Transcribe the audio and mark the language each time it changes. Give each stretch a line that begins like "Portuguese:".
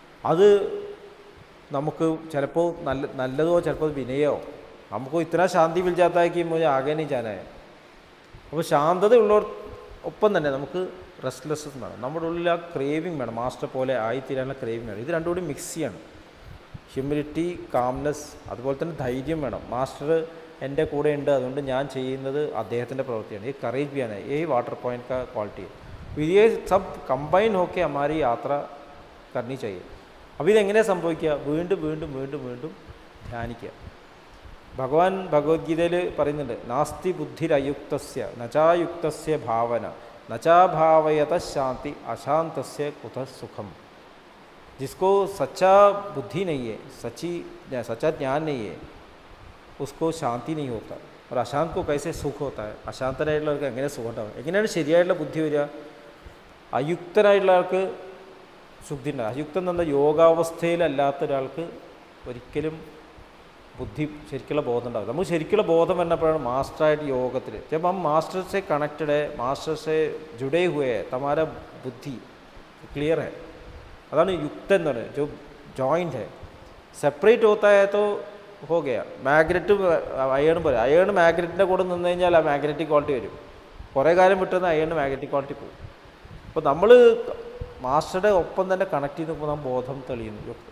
Malayalam: അത് നമുക്ക് ചിലപ്പോൾ നല്ലതോ ചിലപ്പോൾ വിനയോ. നമുക്ക് ഇത്ര
Hindi: ശാന്തി മിൽ ജാത്താ है कि मुझे आगे नहीं जाना है.
Malayalam: അപ്പോൾ ശാന്തതയുള്ളവർ ഒപ്പം തന്നെ നമുക്ക് റെസ്റ്റ്ലെസ്നെസ് വേണം. നമ്മുടെ ഉള്ളിൽ ആ ക്രേവിങ് വേണം, മാസ്റ്റർ പോലെ ആയിത്തീരാനുള്ള ക്രേവിങ് വേണം. ഇത് രണ്ടും കൂടി മിക്സ് ചെയ്യണം. ഹ്യൂമിലിറ്റി, കാംനെസ്, അതുപോലെ തന്നെ ധൈര്യം വേണം. മാസ്റ്റർ എൻ്റെ കൂടെ ഉണ്ട്, അതുകൊണ്ട് ഞാൻ ചെയ്യുന്നത് അദ്ദേഹത്തിൻ്റെ പ്രവൃത്തിയാണ്. ഈ കറേജ്
Hindi: भी आना है, यही वाटर पॉइंट का क्वालिटी है. ये सब कंबाइन होके हमारी यात्रा करनी चाहिए.
Malayalam: അപ്പോൾ ഇതെങ്ങനെയാണ് സംഭവിക്കുക? വീണ്ടും വീണ്ടും വീണ്ടും വീണ്ടും ധ്യാനിക്കുക. ഭഗവാൻ ഭഗവത്ഗീതയിൽ പറയുന്നുണ്ട്,
Sanskrit: നാസ്തി ബുദ്ധിരയുക്തസ്യ നചായുക്തസ്യ ഭാവന നചാഭാവയത ശാന്തി അശാന്തസ്യ കുത സുഖം.
Hindi: जिसको सच्चा बुद्धि नहीं है, सच्चा ज्ञान नहीं है, उसको शांति नहीं होता. और अशांत को कैसे सुख होता है?
Malayalam: അശാന്തനായിട്ടുള്ളവർക്ക് എങ്ങനെ സുഖം ഉണ്ടാവും? എങ്ങനെയാണ് ശരിയായിട്ടുള്ള ബുദ്ധി വരിക? അയുക്തനായിട്ടുള്ള ആൾക്ക് ശുദ്ധി ഉണ്ടാകും. അയുക്തം എന്ന് പറഞ്ഞാൽ യോഗാവസ്ഥയിലല്ലാത്ത ഒരാൾക്ക് ഒരിക്കലും ബുദ്ധി ശരിക്കുള്ള ബോധം ഉണ്ടാകും. നമുക്ക് ശരിക്കുള്ള ബോധം വന്നപ്പോഴാണ് മാസ്റ്ററായിട്ട് യോഗത്തിൽ.
Hindi: जब हम मास्टर से कनेक्टेड है, मास्टर से जुड़े हुए हैं, तुम्हारा बुद्धि क्लियर है.
Malayalam: अതാണ് യുക്തം എന്ന് പറയുന്നത്.
Hindi: जो जॉइंट है, സെപ്പറേറ്റ് होता है तो हो गया.
Malayalam: മാഗ്നറ്റ് അയേൺ പോലെ, അയേൺ മാഗ്നറ്റിൻ്റെ കൂടെ നിന്ന് കഴിഞ്ഞാൽ ആ മാഗ്നറ്റിക് ക്വാളിറ്റി വരും. കുറേ കാലം വിട്ടുന്ന അയേൺ മാഗ്നറ്റിക് ക്വാളിറ്റി പോകും. അപ്പോൾ നമ്മൾ മാസ്റ്ററുടെ ഒപ്പം തന്നെ കണക്ട് ചെയ്ത് നിൽക്കുമ്പോൾ നാം ബോധം തെളിയുന്നു.